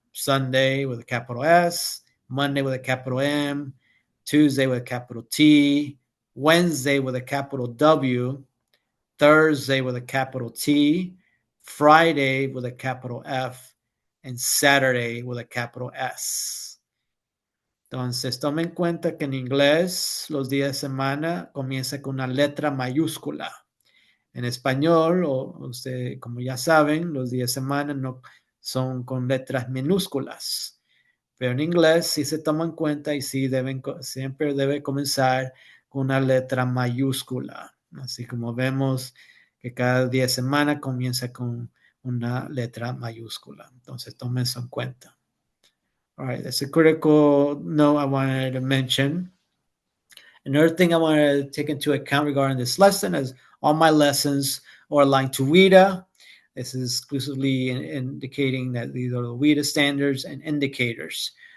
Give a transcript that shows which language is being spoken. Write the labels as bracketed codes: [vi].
[en] Sunday with a capital S, Monday with a capital M, Tuesday with a capital T, Wednesday with a capital W, Thursday with a capital T, Friday with a capital F, and Saturday with a capital S. [es] Entonces, tome en cuenta que en inglés los días de semana comienzan con una letra mayúscula. En español, usted, como ya saben, los días de semana no son con letras minúsculas. Pero en inglés sí se toma en cuenta y sí siempre debe comenzar con una letra mayúscula. Así como vemos que cada día de semana comienza con una letra mayúscula. Entonces, tomen eso en cuenta. [en] All right, that's a critical note I wanted to mention. Another thing I want to take into account regarding this lesson is all my lessons are aligned to WIDA. This is exclusively indicating that these are the WIDA standards and indicators.